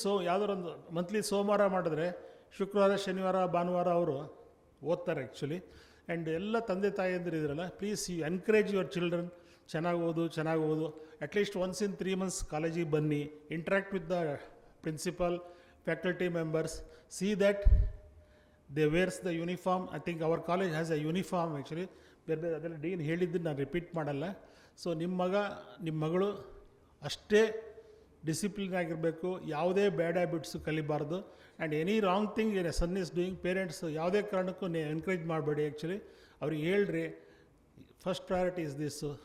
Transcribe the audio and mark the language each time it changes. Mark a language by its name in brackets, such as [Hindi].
[Kannada] ಯಾವುದಾದ್ರು ಒಂದು ಮಂತ್ಲಿ ಸೋಮವಾರ ಮಾಡಿದ್ರೆ ಶುಕ್ರವಾರ, ಶನಿವಾರ, ಭಾನುವಾರ ಅವರು ಓದ್ತಾರೆ ಆ್ಯಕ್ಚುಲಿ. ಆ್ಯಂಡ್ ಎಲ್ಲ ತಂದೆ ತಾಯಿಯಂದಿರು ಇದ್ರಲ್ಲ, [English] please you encourage your children, [Kannada] ಚೆನ್ನಾಗಿ ಓದು. [English] at least once in 3 months [Kannada] ಕಾಲೇಜಿಗೆ ಬನ್ನಿ, [English] Interact with the principal, faculty members, see that they wears the uniform. I think our college has a uniform actually. [Kannada] ಬೇರೆ ಅದೆಲ್ಲ dean ಹೇಳಿದ್ದನ್ನು ನಾನು ರಿಪೀಟ್ ಮಾಡಲ್ಲ. So ನಿಮ್ಮ ಮಗ, ನಿಮ್ಮ ಮಗಳು ಅಷ್ಟೇ ಡಿಸಿಪ್ಲಿನ್ ಆಗಿರಬೇಕು, ಯಾವುದೇ ಬ್ಯಾಡ್ habits ಕಲಿಬಾರ್ದು. [English] and any wrong thing ಏನ್ son is doing, parents [Kannada] ಯಾವುದೇ ಕಾರಣಕ್ಕೂ ಎನ್ಕರೇಜ್ ಮಾಡಬೇಡಿ. [English] actually [Kannada] ಅವ್ರಿಗೆ ಹೇಳ್ರಿ, [English] First priority is this.